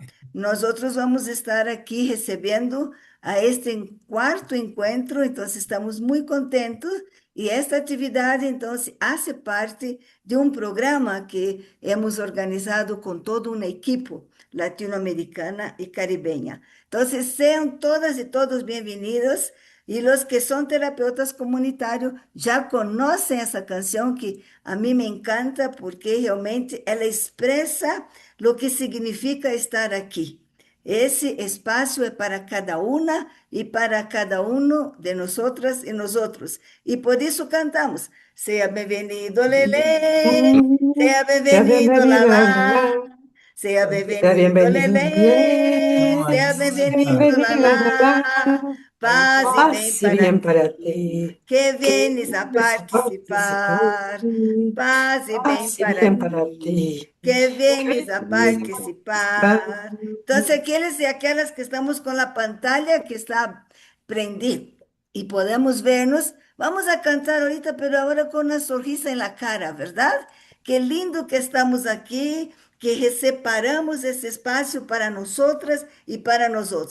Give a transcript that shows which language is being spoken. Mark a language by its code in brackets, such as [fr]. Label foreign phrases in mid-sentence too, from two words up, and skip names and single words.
[es] Nosotros vamos a estar aquí recibiendo a este cuarto encuentro, entonces estamos muy contentos y esta actividad entonces hace parte de un programa que hemos organizado con todo un equipo latinoamericana y caribeña. Entonces, sean todas y todos bienvenidos. Y los que son terapeutas comunitarios ya conocen esa canción que a mí me encanta porque realmente ela expresa lo que significa estar aquí. [pt] Esse espaço é para cada uma e para cada um de [es] nosotras e nosotros. [pt] E por isso cantamos: Seja bem-vindo, Lelê, seja [es] Sea [pt] bem-vindo, [es] bienvenido, la, la, Lalá, la. [pt] seja [es] Sea [pt] bem-vindo, [es] bienvenido, [pt] Lelê, seja [es] sea [pt] bem-vindo, [es] bienvenido, la, Lalá, la. [pt] paz e bem [es] Paz y [pt] para [es] bien para ti, ti. [pt] que [es] Que vienes a vienes a participar. [pt] participar, paz e bem [es] Paz y [pt] para [es] bien para ti, ti. [pt] que [es] Que vienes a vienes a participar. [pt] participar. [es] Entonces, aqueles y aquellas que estamos con la pantalla que está prendida y podemos vernos, vamos a cantar ahorita, pero ahora con una sonrisa en la cara, ¿verdad? Qué lindo que estamos aquí, que separamos ese espacio para nosotras y para nosotros.